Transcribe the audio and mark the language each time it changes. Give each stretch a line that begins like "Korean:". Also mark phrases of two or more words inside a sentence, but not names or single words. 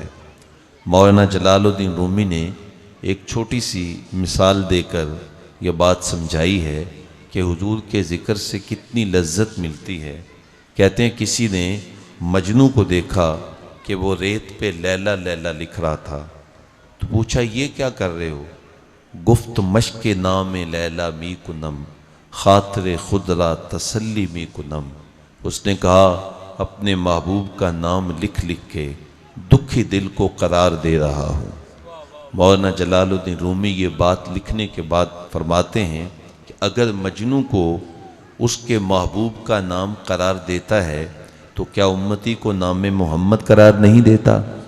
Urdu: مولانا جلال الدین رومی نے ایک چھوٹی سی مثال دے کر یہ بات سمجھائی ہے کہ حضور کے ذکر سے کتنی لذت ملتی ہے۔ کہتے ہیں کسی نے مجنوں کو دیکھا کہ وہ ریت پہ لیلا لیلا لکھ رہا تھا، تو پوچھا یہ کیا کر رہے ہو؟
Persian: گفت مشق نام لیلا می کنم، خاطر خود را تسلی می کنم۔
Urdu: اس نے کہا اپنے محبوب کا نام لکھ لکھ کے دکھی دل کو قرار دے رہا ہوں۔ مولانا جلال الدین رومی یہ بات لکھنے کے بعد فرماتے ہیں کہ اگر مجنوں کو اس کے محبوب کا نام قرار دیتا ہے تو کیا امتی کو نام محمد قرار نہیں دیتا؟